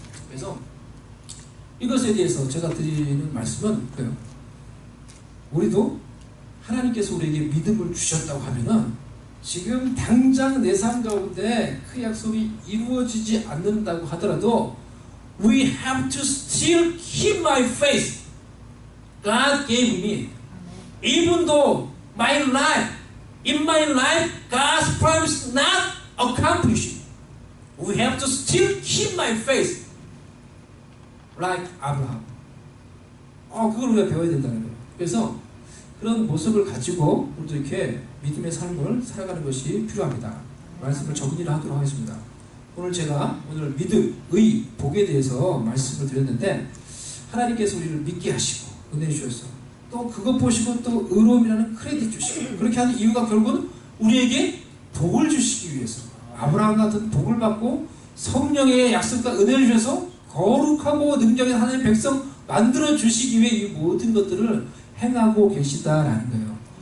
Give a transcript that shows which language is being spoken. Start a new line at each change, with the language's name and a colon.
Korean: 그래서 이것에 대해서 제가 드리는 말씀은 우리도 하나님께서 우리에게 믿음을 주셨다고 하면은 지금 당장 내 삶 가운데 그 약속이 이루어지지 않는다고 하더라도
English: we have to still keep my faith God gave me. Even though in my life, God's promise not accomplished. We have to still keep my faith like Abraham.
Korean: 그걸 우리가 배워야 된다는 거예요. 그래서 그런 모습을 가지고 우리도 이렇게 믿음의 삶을 살아가는 것이 필요합니다. 말씀을 정리를 하도록 하겠습니다. 오늘 믿음의 복에 대해서 말씀을 드렸는데 하나님께서 우리를 믿게 하시고 은혜 주셔서 또 그것 보시고 또 의로움이라는 크레딧 주시고 그렇게 하는 이유가 결국은 우리에게 복을 주시기 위해서 아브라함 같은 복을 받고 성령의 약속과 은혜를 주셔서 거룩하고 능력의 하나님의 백성 만들어 주시기 위해 이 모든 것들을 행하고 계시다라는 거예요.